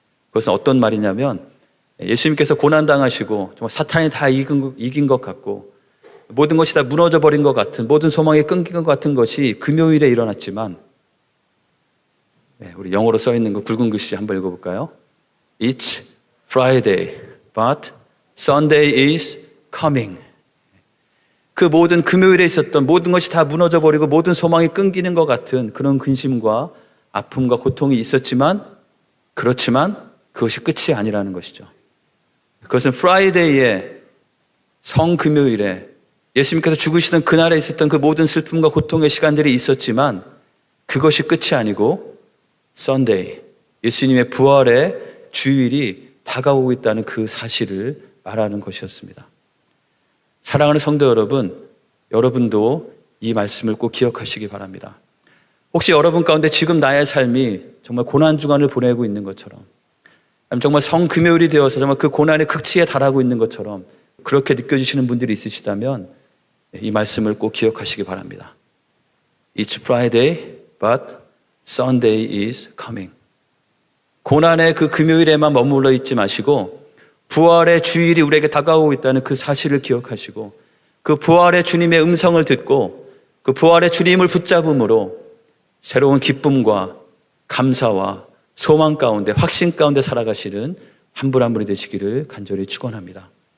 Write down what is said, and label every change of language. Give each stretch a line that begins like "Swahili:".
Korean: 그것은 어떤 말이냐면 예수님께서 고난당하시고 정말 사탄이 다 이긴 것 같고 모든 것이 다 무너져 버린 것 같은, 모든 소망이 끊긴 것 같은 것이 금요일에 일어났지만, 우리 영어로 써 있는 거 굵은 글씨 한번 읽어볼까요?
English: It's Friday, but Sunday is coming.
Korean: 그 모든 금요일에 있었던 모든 것이 다 무너져 버리고 모든 소망이 끊기는 것 같은 그런 근심과 아픔과 고통이 있었지만, 그렇지만 그것이 끝이 아니라는 것이죠. 그것은 프라이데이에, 성금요일에 예수님께서 죽으시던 그날에 있었던 그 모든 슬픔과 고통의 시간들이 있었지만 그것이 끝이 아니고 Sunday, 예수님의 부활의 주일이 다가오고 있다는 그 사실을 말하는 것이었습니다. 사랑하는 성도 여러분, 여러분도 이 말씀을 꼭 기억하시기 바랍니다. 혹시 여러분 가운데 지금 나의 삶이 정말 고난주간을 보내고 있는 것처럼, 정말 성금요일이 되어서 정말 그 고난의 극치에 달하고 있는 것처럼 그렇게 느껴지시는 분들이 있으시다면 이 말씀을 꼭 기억하시기 바랍니다.
English: It's Friday, but Sunday is coming.
Korean: 고난의 그 금요일에만 머물러 있지 마시고 부활의 주일이 우리에게 다가오고 있다는 그 사실을 기억하시고 그 부활의 주님의 음성을 듣고 그 부활의 주님을 붙잡음으로 새로운 기쁨과 감사와 소망 가운데, 확신 가운데 살아가시는 한 분 한 분이 되시기를 간절히 축원합니다.